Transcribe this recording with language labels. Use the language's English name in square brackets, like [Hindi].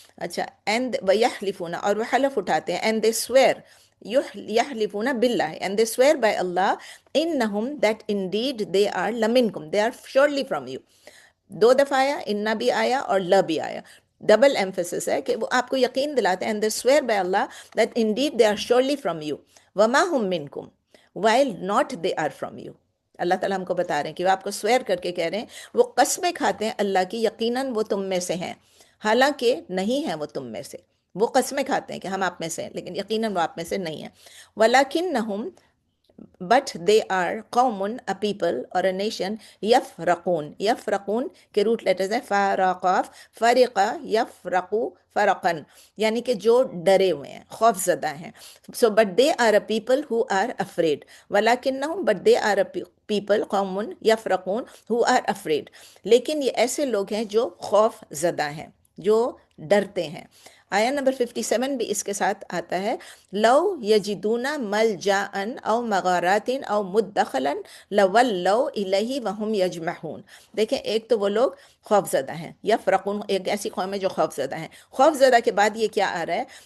[English] اچھا، and وَيَحْلِفُونَ، [Urdu] اور وہ حلف اٹھاتے ہیں، [English] and they swear، يحلفون باللہ and they swear by Allah، إِنَّهُمْ that indeed they are لَمِنْكُمْ they are surely from you. [Urdu] 2 دفعہ آیا، انّا بھی آیا اور ل بھی آیا، ڈبل ایمفیسس ہے کہ وہ آپ کو یقین دلاتے ہیں. [English] and they swear by Allah that indeed they are surely from you [Urdu] وَمَا هُمْ مِنْكُمْ while not they are from you. اللہ تعالیٰ ہم کو بتا رہے ہیں کہ وہ آپ کو سویر کر کے کہہ رہے ہیں، وہ قسمیں کھاتے ہیں اللہ کی، یقیناً وہ تم میں سے ہیں، حالانکہ نہیں ہیں وہ تم میں سے. وہ قسمیں کھاتے ہیں کہ ہم آپ میں سے ہیں، لیکن یقیناً وہ آپ میں سے نہیں ہیں. وَلَكِنَّهُمْ [English] but they are [Urdu] قوم، [English] a people or a nation، [Urdu] یفرقون، یفرقون کے روٹ لیٹرز ہیں فارقاف، فرقہ یفرقو فرقن، یعنی کہ جو ڈرے ہوئے ہیں، خوف زدہ ہیں. [English] so but they are a people who are afraid. [Urdu] وَلَكِنَّهُمْ [English] but they are a people، [Urdu] قوم یفرقون [English] who are afraid. [Urdu] لیکن یہ ایسے لوگ ہیں جو خوف زدہ ہیں، جو ڈرتے ہیں. آیا نمبر 57 بھی اس کے ساتھ آتا ہے، [Arabic] لو یجدون ملجأن او مغارات او مدخلا لولوا الیہ وہم یجمحون۔ [Urdu] دیکھیں ایک تو وہ لوگ خوف زدہ ہیں، یفرقون ایک ایسی قوم ہے جو خوف زدہ ہیں، خوف زدہ کے بعد یہ کیا آ رہا ہے،